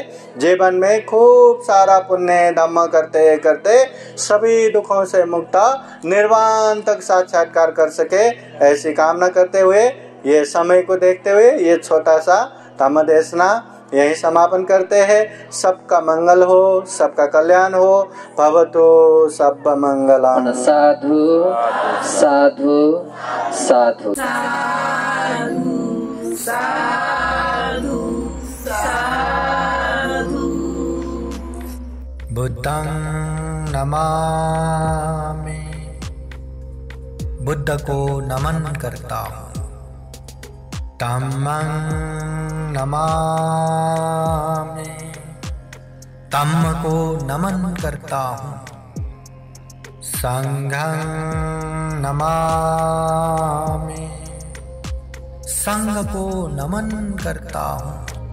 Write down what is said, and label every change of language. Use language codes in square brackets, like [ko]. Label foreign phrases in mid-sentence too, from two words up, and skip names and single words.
[hi] जीवन में खूब सारा पुण्य धम्म करते करते सभी दुखों से मुक्त निर्वाण तक साक्षात्कार कर सके, ऐसी कामना करते हुए ये समय को देखते हुए ये छोटा सा धम्म देशना यही समापन करते हैं। सबका मंगल हो, सबका कल्याण हो। [pi] भवतु सब मंगलम। साधु साधु साधु बुद्धं नमामि, [hi] बुद्ध को नमन करता हूँ। [pi] धम्मं नमामि, [hi] धम्म को नमन करता हूँ। [pi] संघं नमामि, [hi] संघ को नमन करता हूँ।